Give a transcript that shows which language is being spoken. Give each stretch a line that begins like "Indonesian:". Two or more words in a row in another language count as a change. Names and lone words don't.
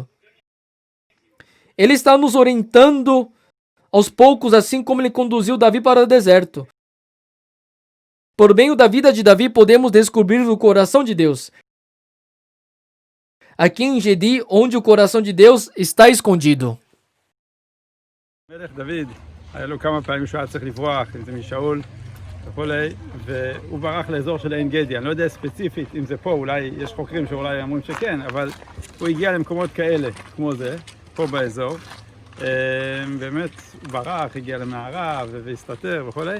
Portuguese: Ele está nos orientando aos poucos, assim como ele conduziu Davi para o deserto. Por meio da vida de Davi, podemos descobrir o coração de Deus. Aqui em Engedi, onde o coração de Deus está escondido.
Hebrew: מלך דוד, היה לו כמה פעמים שהוא היה צריך לברוח, אם זה משאול וכולי, והוא ברח לאזור של עין גדי. אני לא יודע ספציפית אם זה פה, אולי יש חוקרים שאולי אומרים שכן, אבל הוא הגיע למקומות כאלה, כמו זה, פה באזור. באמת הוא ברח, הגיע למערה והסתתר וכולי.